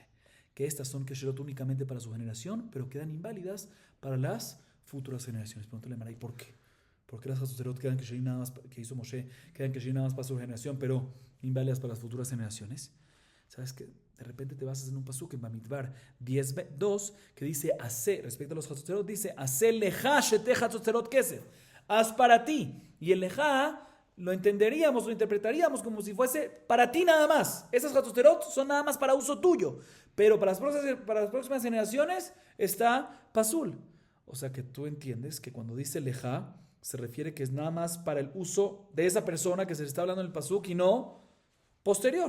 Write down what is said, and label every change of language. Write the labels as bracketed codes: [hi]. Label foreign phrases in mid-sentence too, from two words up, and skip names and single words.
[es] Que estas son kesherot únicamente para su generación, pero quedan inválidas para las futuras generaciones. Pregúntale a Maray, ¿por qué? ¿Por qué las Hatzotzerot quedan kesherim nada más, que hizo Moshe, quedan kesherim nada más para su generación, pero inválidas para las futuras generaciones? ¿Sabes qué? De repente te basas en un pasuk en Bamidbar 10:2 que dice, hace, respecto a los Hatzotzerot, dice, hace [he] לך שתי חצוצרות כסף. [es] Haz para ti. Y el leja lo entenderíamos, lo interpretaríamos como si fuese para ti nada más. Esas Hatzotzerot son nada más para uso tuyo. Pero para las próximas generaciones está pasul. O sea que tú entiendes que cuando dice leja, se refiere que es nada más para el uso de esa persona que se le está hablando en el pasuk y no posterior.